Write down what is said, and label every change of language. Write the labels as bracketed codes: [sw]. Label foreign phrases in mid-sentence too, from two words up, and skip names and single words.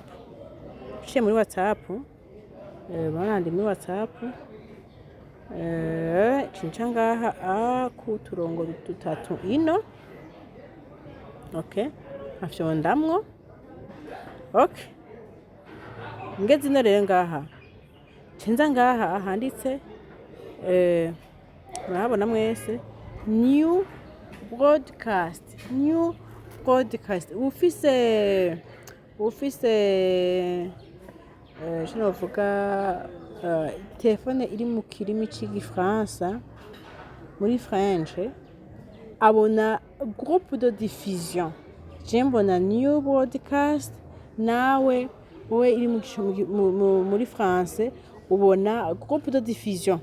[rn] Uciye muri WhatsApp, barandi muri WhatsApp, cinca ngaha ku turongo dutatu ino. Okay? Afyondamwo. Okay? Ngeze ino rero ngaha. Cenza ngaha handitse murahabona mwese [en] new broadcast, new broadcast. [rn] Ufise novuga telefone iri mu kirimi c'igifaransa muri French abona [fr] groupe de diffusion, [rn] je mbona [en] new broadcast, [rn] nawe wowe iri muri France ubona [fr] groupe de diffusion.